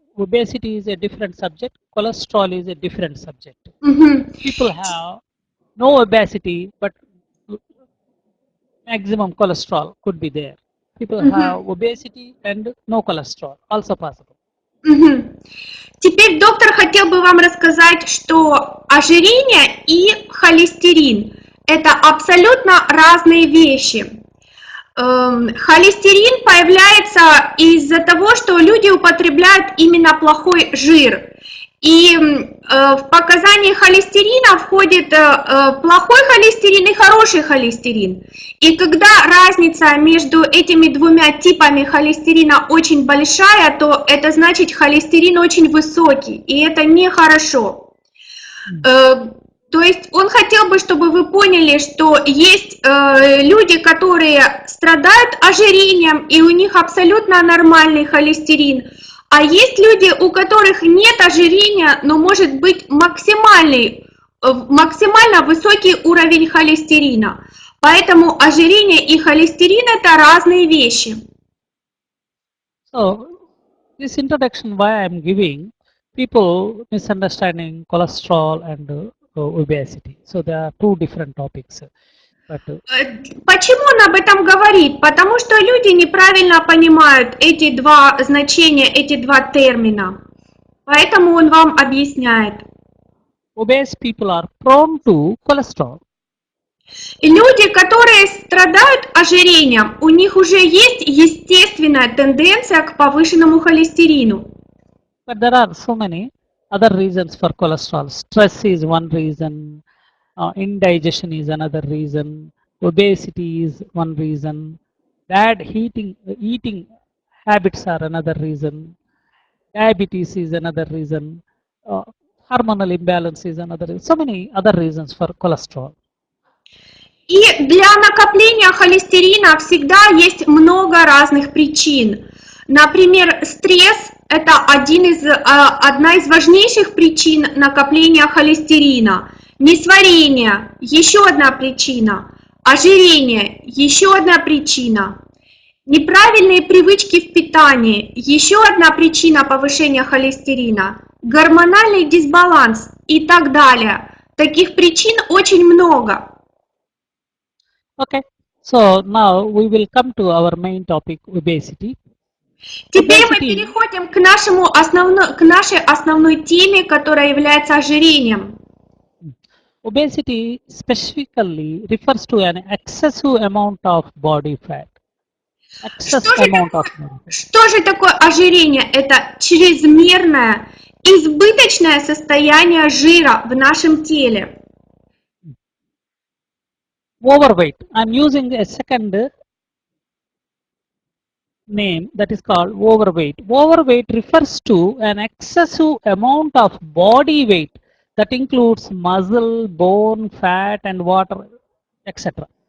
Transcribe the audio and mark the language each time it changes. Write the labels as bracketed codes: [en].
[en] Obesity is a different subject. Cholesterol is a different subject. People have no obesity, but maximum cholesterol could be there. People have obesity and no cholesterol, also possible. [ru] Теперь доктор хотел бы вам рассказать, что ожирение и холестерин – это абсолютно разные вещи. Холестерин появляется из-за того, что люди употребляют именно плохой жир. И в показания холестерина входит плохой холестерин и хороший холестерин. И когда разница между этими двумя типами холестерина очень большая, то это значит холестерин очень высокий, и это нехорошо. То есть он хотел бы, чтобы вы поняли, что есть люди, которые страдают ожирением, и у них абсолютно нормальный холестерин. А есть люди, у которых нет ожирения, но может быть максимально высокий уровень холестерина. Поэтому ожирение и холестерин – это разные вещи. [en] So, this introduction why I am giving, people misunderstanding cholesterol and obesity. So there are two different topics. But, [ru] почему он об этом говорит? Потому что люди неправильно понимают эти два значения, эти два термина. Поэтому он вам объясняет. [en] Obese people are prone to cholesterol. [ru] Люди, которые страдают ожирением, у них уже есть естественная тенденция к повышенному холестерину. [en] But there are so many other reasons for cholesterol. Stress is one reason, indigestion is another reason, obesity is one reason, bad eating habits are another reason, diabetes is another reason, hormonal imbalance is another reason, so many other reasons for cholesterol. [ru] И для накопления холестерина всегда есть много разных причин. Например, стресс – это одна из важнейших причин накопления холестерина. Несварение – еще одна причина. Ожирение – еще одна причина. Неправильные привычки в питании – еще одна причина повышения холестерина. Гормональный дисбаланс и так далее. Таких причин очень много. [en] Okay, so now we will come to our main topic, obesity. [ru] Теперь мы переходим к нашей основной теме, которая является ожирением. [en] Obesity specifically refers to an excessive amount of body fat. [ru] Что же такое ожирение? Это чрезмерное, избыточное состояние жира в нашем теле. [en] Overweight. I'm using a second name that is called overweight. Overweight refers to an excessive amount of body weight that includes muscle, bone, fat and water, etc.